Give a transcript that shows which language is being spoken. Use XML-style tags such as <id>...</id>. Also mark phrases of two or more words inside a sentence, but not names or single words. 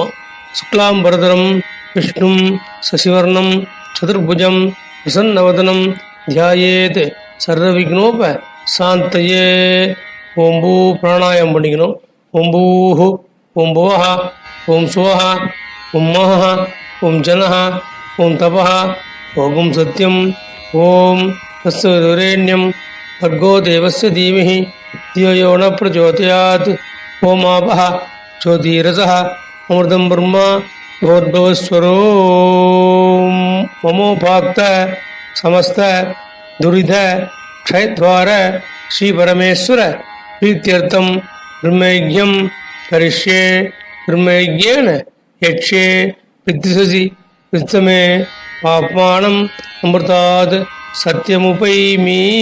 <sa>शुक्लां परतरं विष्णुं शशिवर्णं चतुर्भुजं प्रसन्नवदनं ध्यायेत् सर्वविघ्नोप शान्तये.</sa> <ta>ஓம்பூ பிராணாயம் பண்ணிக்கணும்.</ta> <sa>ओम्भूः ओम् भुवः ओम् सुवः ओम् महः ओम् जनः ओम् तपः ओम सत्यम ओम तत्सवितुर्वरेण्यं भर्गो देवस्य धीमहि धियो यो न प्रचोदयात् ओम आपः ज्योतिरसः अमृतं ब्रह्म भगवद्भवस्वरो ममोपाक्त समस्त दुरिध क्षयद्वार श्री परमेश्वर प्रीत्यर्थम ब्रह्मयज्ञं करिष्ये ब्रह्मयज्ञेन यक्ष्ये विद्विषसि वित्तमे पाप्मानम् अमृतात् सत्यमुपैमि।</sa>